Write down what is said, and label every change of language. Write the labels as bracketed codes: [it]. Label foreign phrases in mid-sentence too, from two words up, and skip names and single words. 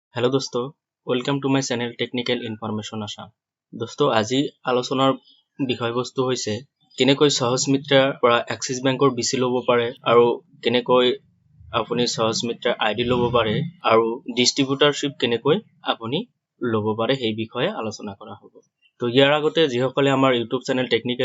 [hi] हेलो दोस्तों [en] welcome to my channel Technical Information [hi] आशा दोस्तों [as] আজি আলোচনাৰ বিষয়বস্তু হৈছে কেনেকৈ সহজ মিত্ৰাৰ পৰা এক্সিস বেংকৰ বিচি লব পাৰে আৰু কেনেকৈ আপুনি সহজ মিত্ৰাৰ আইডি লব পাৰে আৰু ডিস্ট্ৰিবিউটৰশিপ কেনেকৈ আপুনি লব পাৰে সেই বিষয়ে আলোচনা কৰা হ'ব তো ইয়াৰ আগতে যিসকলে আমাৰ [en] YouTube channel Technical